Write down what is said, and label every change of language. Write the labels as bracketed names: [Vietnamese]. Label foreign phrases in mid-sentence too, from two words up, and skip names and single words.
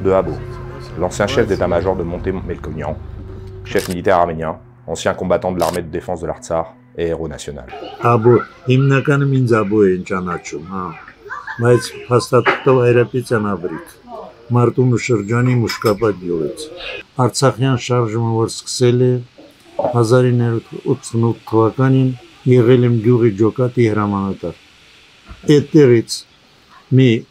[French] de Abo, l'ancien chef d'état-major de Monté Melkonian, chef militaire arménien, ancien combattant de l'armée de défense de l'Artsakh et héros national. Abo, [Armenian] հիմնականում ինձ Abo են ճանաչում, հա, բայց հաստատող այրապից անաբրիկ, Մարտունու շրջանի Մուշկապատ գյուղից։ Արցախյան շարժումը, որ սկսել է 1988 թվականին, եղել եմ գյուղի ջոկատի հրամանատար։ Այդտեղից մի